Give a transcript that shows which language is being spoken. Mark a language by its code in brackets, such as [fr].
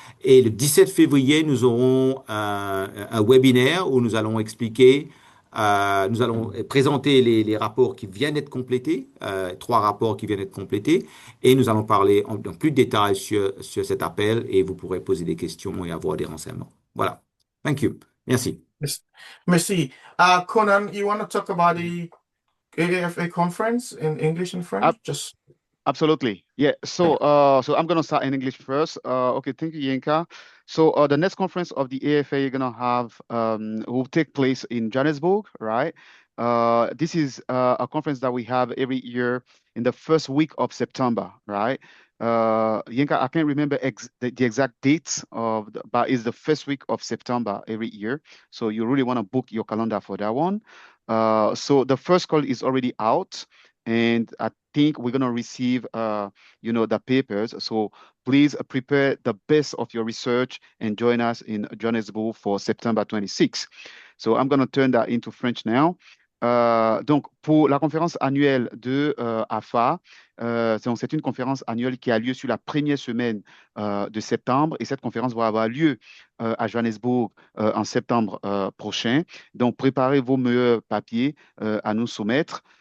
[fr] Et le 17 février, nous aurons un webinaire où nous allons expliquer, nous allons présenter les rapports qui viennent d'être complétés, 3 rapports qui viennent d'être complétés, et nous allons parler en plus de détails sur cet appel, et vous pourrez poser des questions et avoir des renseignements. Voilà. [en] Thank you. [fr] Merci. Merci. [en] Conan, you want to talk about the AAFA conference in English and French? Just Absolutely. Yeah. So I'm gonna start in English first. Okay, thank you, Yinka. So the next conference of the AFA you're gonna have will take place in Johannesburg, right? This is a conference that we have every year in the first week of September, right? Yinka, I can't remember the exact dates but it's the first week of September every year. So you really want to book your calendar for that one. So the first call is already out, and I think we're gonna receive the papers. So please prepare the best of your research and join us in Johannesburg for September 26. So I'm gonna turn that into French now. [fr] Donc pour la conférence annuelle de AFA, c'est une conférence annuelle qui a lieu sur la première semaine de septembre, et cette conférence va avoir lieu à Johannesburg en septembre prochain. Donc préparez vos meilleurs papiers à nous soumettre.